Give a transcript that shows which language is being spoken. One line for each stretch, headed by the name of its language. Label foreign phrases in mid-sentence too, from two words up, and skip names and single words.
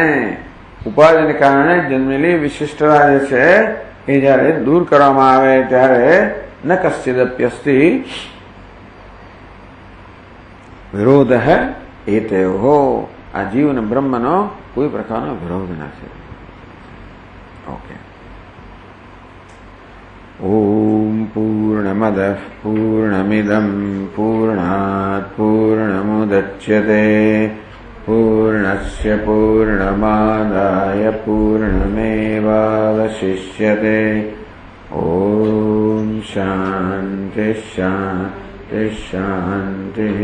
Gujarati: ઉપાધિને કારણે જન્મેલી વિશિષ્ટતા જે છે એ જયારે દૂર કરવામાં આવે ત્યારે
Sanskrit: ન કશ્ચિદપ્યસ્તિ વિરોધ એતયો.
Gujarati: આ જીવ અને બ્રહ્મનો કોઈ પ્રકારનો વિરોધ નથી.
Sanskrit: ઓકે. ઓમ પૂર્ણમદ પૂર્ણમિદમ પૂર્ણાત પૂર્ણમુદચ્યતે पूर्णस्य पूर्णमादाय पूर्णमेवावशिष्यते। ॐ शान्ति शान्ति शान्तिः।